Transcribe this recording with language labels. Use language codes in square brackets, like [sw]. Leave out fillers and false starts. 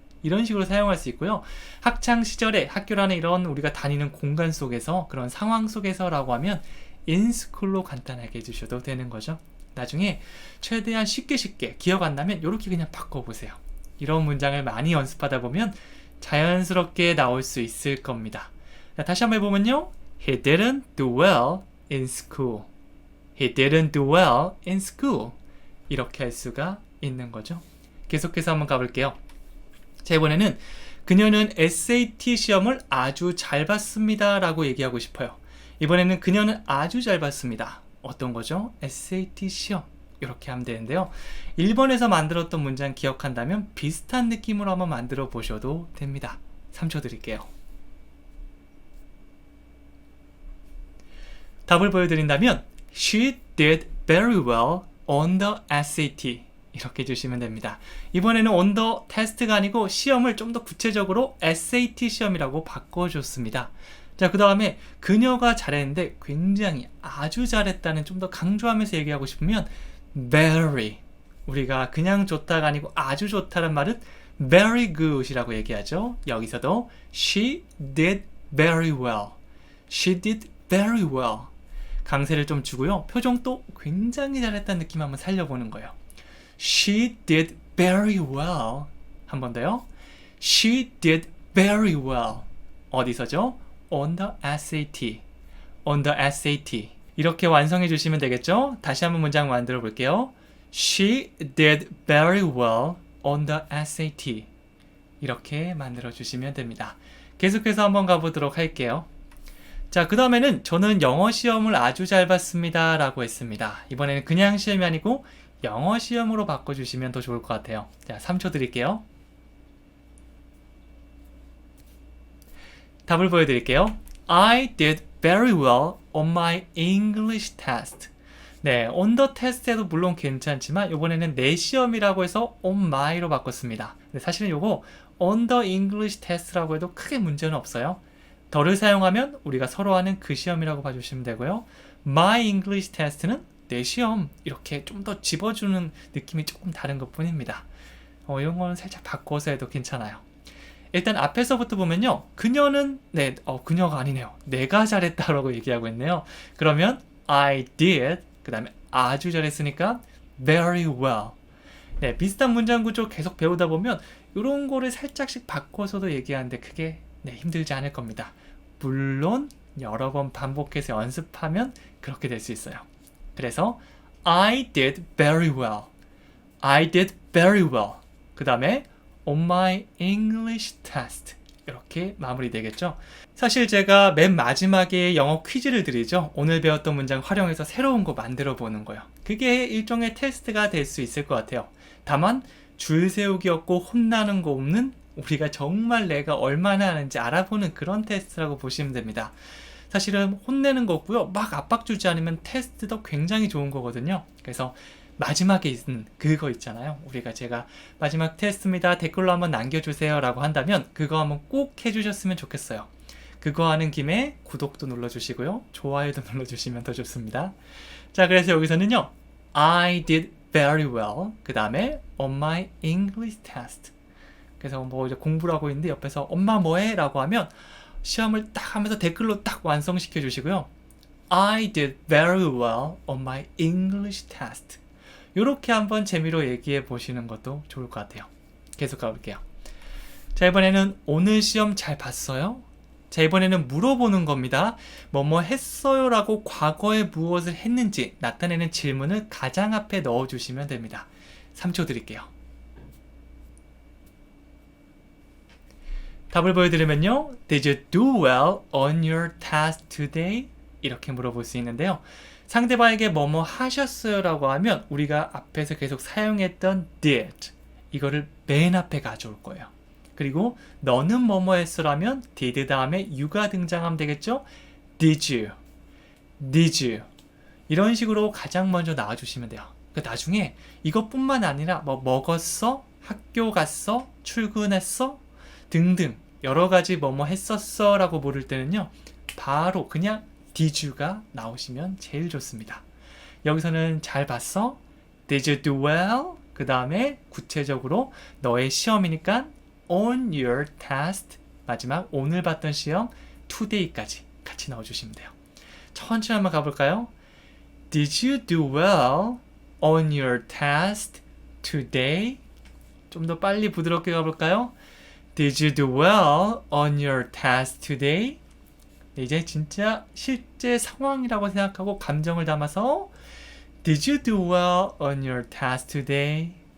[ko] 이런 식으로 사용할 수 있고요. 학창 시절에 학교라는 이런 우리가 다니는 공간 속에서 그런 상황 속에서라고 하면 [en] in school [ko] 로 간단하게 해주셔도 되는 거죠. 나중에 최대한 쉽게 기억 안 나면 이렇게 그냥 바꿔보세요. 이런 문장을 많이 연습하다 보면 자연스럽게 나올 수 있을 겁니다. 자, 다시 한번 해보면요. [en] He didn't do well in school. He didn't do well in school. [ko] 이렇게 할 수가 있는 거죠. 계속해서 한번 가볼게요. 자, 이번에는 그녀는 SAT 시험을 아주 잘 봤습니다 라고 얘기하고 싶어요. 이번에는 그녀는 아주 잘 봤습니다. 어떤 거죠? SAT 시험. 이렇게 하면 되는데요. 1번에서 만들었던 문장 기억한다면 비슷한 느낌으로 한번 만들어 보셔도 됩니다. 3초 드릴게요. 답을 보여드린다면 [en] She did very well on the SAT. [ko] 이렇게 해주시면 됩니다. 이번에는 [en] on the test [ko] 가 아니고 시험을 좀 더 구체적으로 SAT 시험이라고 바꿔줬습니다. 자, 그 다음에 그녀가 잘했는데 굉장히 아주 잘했다는 좀 더 강조하면서 얘기하고 싶으면 very, 우리가 그냥 좋다가 아니고 아주 좋다는 말은 [en] very good [ko] 이라고 얘기하죠. 여기서도 [en] she did very well, she did very well. [ko] 강세를 좀 주고요. 표정도 굉장히 잘했다는 느낌 한번 살려보는 거예요. [en] She did very well. [ko] 한 번 더요. [en] She did very well. [ko] 어디서죠? [en] On the SAT. On the SAT. [ko] 이렇게 완성해 주시면 되겠죠? 다시 한번 문장 만들어 볼게요. [en] She did very well on the SAT. [ko] 이렇게 만들어 주시면 됩니다. 계속해서 한번 가보도록 할게요. 자, 그 다음에는 저는 영어 시험을 아주 잘 봤습니다 라고 했습니다. 이번에는 그냥 시험이 아니고 영어 시험으로 바꿔주시면 더 좋을 것 같아요. 자, 3초 드릴게요. 답을 보여드릴게요. [en] I did very well on my English test. [ko] 네, [en] on the test [ko] 에도 물론 괜찮지만 이번에는 내 시험이라고 해서 [en] on my [ko] 로 바꿨습니다. 근데 사실은 이거 [en] on the English test [ko] 라고 해도 크게 문제는 없어요. 더를 사용하면 우리가 서로 하는 그 시험이라고 봐주시면 되고요. [en] My English test [ko] 는 내 시험, 이렇게 좀 더 집어주는 느낌이 조금 다른 것 뿐입니다. 이런 거는 살짝 바꿔서 해도 괜찮아요. 일단 앞에서부터 보면요. 그녀는 그녀가 아니네요. 내가 잘했다라고 얘기하고 있네요. 그러면 [en] I did, [ko] 그 다음에 아주 잘했으니까 [en] very well. [ko] 네, 비슷한 문장 구조 계속 배우다 보면 이런 거를 살짝씩 바꿔서도 얘기하는데 크게 힘들지 않을 겁니다. 물론 여러 번 반복해서 연습하면 그렇게 될 수 있어요. 그래서 [en] I did very well. I did very well. [ko] 그 다음에 [en] on my English test. [ko] 이렇게 마무리되겠죠. 사실 제가 맨 마지막에 영어 퀴즈를 드리죠. 오늘 배웠던 문장 활용해서 새로운 거 만들어 보는 거예요. 그게 일종의 테스트가 될 수 있을 것 같아요. 다만 줄 세우기 없고 혼나는 거 없는, 우리가 정말 내가 얼마나 하는지 알아보는 그런 테스트라고 보시면 됩니다. 사실은 혼내는 거 없고요. 막 압박 주지 않으면 테스트도 굉장히 좋은 거거든요. 그래서 마지막에 있는 그거 있잖아요. 제가 마지막 테스트입니다. 댓글로 한번 남겨주세요 라고 한다면 그거 한번 꼭 해주셨으면 좋겠어요. 그거 하는 김에 구독도 눌러주시고요. 좋아요도 눌러주시면 더 좋습니다. 자, 그래서 여기서는요. [en] I did very well. [ko] 그 다음에 [en] on my English test. [ko] 그래서 이제 공부를 하고 있는데 옆에서 엄마 뭐해? 라고 하면 시험을 딱 하면서 댓글로 딱 완성시켜 주시고요. [en] I did very well on my English test. [ko] 이렇게 한번 재미로 얘기해 보시는 것도 좋을 것 같아요. 계속 가볼게요. 자, 이번에는 오늘 시험 잘 봤어요? 자, 이번에는 물어보는 겁니다. 뭐뭐 했어요 라고 과거에 무엇을 했는지 나타내는 질문을 가장 앞에 넣어주시면 됩니다. 3초 드릴게요. 답을 보여드리면요. [en] Did you do well on your test today? [ko] 이렇게 물어볼 수 있는데요. 상대방에게 뭐뭐 하셨어요 라고 하면 우리가 앞에서 계속 사용했던 did, 이거를 맨 앞에 가져올 거예요. 그리고 너는 뭐뭐 했어 라면 did 다음에 you가 등장하면 되겠죠. [en] Did you? Did you? [ko] 이런 식으로 가장 먼저 나와주시면 돼요. 나중에 이것뿐만 아니라 뭐 먹었어? 학교 갔어? 출근했어? 등등 여러 가지 뭐뭐 했었어 라고 물을 때는요. 바로 그냥 [en] did you [ko] 가 나오시면 제일 좋습니다. 여기서는 잘 봤어? [en] Did you do well? [ko] 그 다음에 구체적으로 너의 시험이니까 [en] on your test, [ko] 마지막 오늘 봤던 시험 today까지 같이 넣어주시면 돼요. 천천히 한번 가볼까요? [en] Did you do well on your test today? [ko] 좀 더 빨리 부드럽게 가볼까요? [en] Did you do well on your test today? [ko] 이제 진짜 실제 상황이라고 생각하고 감정을 담아서 [en] Did you do well on your test today?